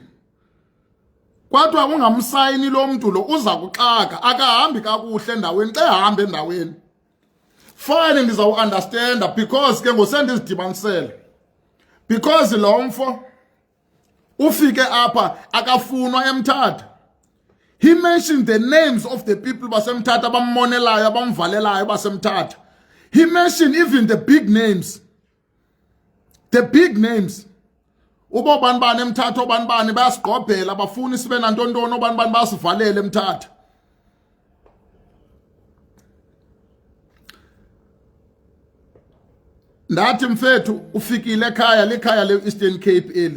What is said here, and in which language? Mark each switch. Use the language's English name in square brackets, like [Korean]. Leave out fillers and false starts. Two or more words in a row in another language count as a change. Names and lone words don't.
[Xhosa] Kodwa ungamsayini lo muntu lo uza kuxaka akahambi kakuhle endaweni xa ehamba endaweni. Fine ndiza [English] understand because [Xhosa] ke ngosendizidibanisela. Because lo mfo ufike apha akafunwa eMthatha. [English] He mentioned the names of the people [Xhosa] baseMthatha abammonelayo abamvalelayo baseMthatha. [English] He mentioned even the big names. The big names. [Xhosa] Ubo banibani eMthatha obanibani bayasigqobhela bafuna sibe nantontoni obanibani basivalele eMthatha. Ndathi mfethu ufikile ekhaya lekhaya leEastern Cape eli.